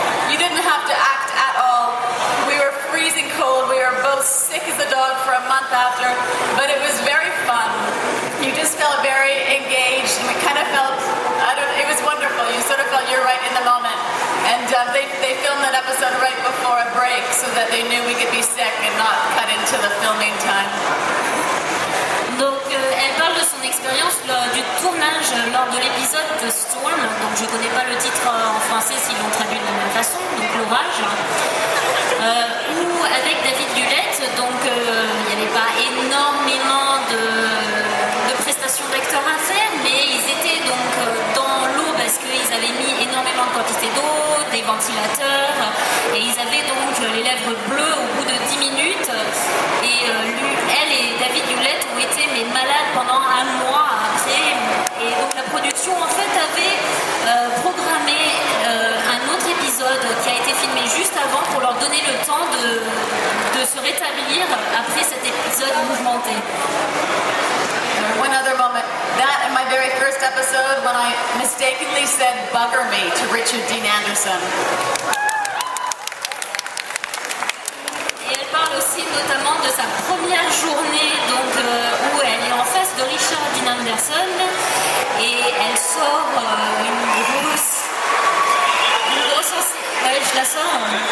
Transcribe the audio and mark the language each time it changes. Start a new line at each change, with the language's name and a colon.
English: You didn't have to act at all. We were freezing cold, we were both sick as a dog for a month after, but it was very fun. You just felt very engaged, and we kind of felt, it was wonderful. You sort of felt you're right in the moment. And they filmed that episode right before a break so that they knew we could be sick and not cut into the filming time.
French: Donc elle parle de son expérience du tournage lors de l'épisode de Storm. Donc je connais pas le titre en français s'ils l'ont traduit de la même façon, donc l'orage. Où avec David Hewlett, donc il n'y avait pas énormément de prestations d'acteurs à faire, mais ils étaient donc dans l'eau parce qu'ils avaient mis énormément de quantité d'eau, des ventilateurs, et ils avaient donc les lèvres bleues au bout de 10 minutes. Et elle et David Hewlett ont été malades pendant un mois après. Et donc la production en fait avait programmé un autre épisode qui a été filmé juste avant pour leur donner le temps de se rétablir après cet épisode mouvementé.
English: One other moment, that in my very first episode when I mistakenly said bugger me to Richard Dean Anderson.
French: Et elle parle aussi notamment de sa première journée donc, où elle est en face de Richard Dean Anderson et elle sort une grosse ouais, je la sors.